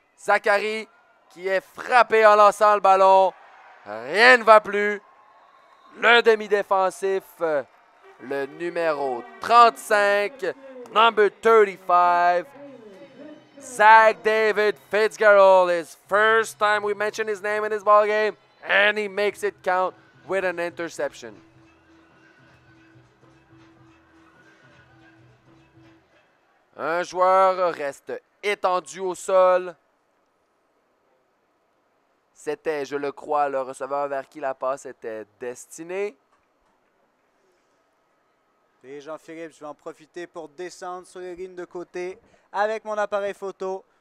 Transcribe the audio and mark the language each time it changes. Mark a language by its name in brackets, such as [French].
[French] Zachary qui est frappé en lançant le ballon. Rien ne va plus. Le demi-défensif, le numéro 35, [English] number 35, [French] Zach David Fitzgerald. [English] His first time we mention his name in this ball game, and he makes it count with an interception. [French] Un joueur reste étendu au sol. C'était, je le crois, le receveur vers qui la passe était destinée. Et Jean-Philippe, je vais en profiter pour descendre sur les lignes de côté avec mon appareil photo.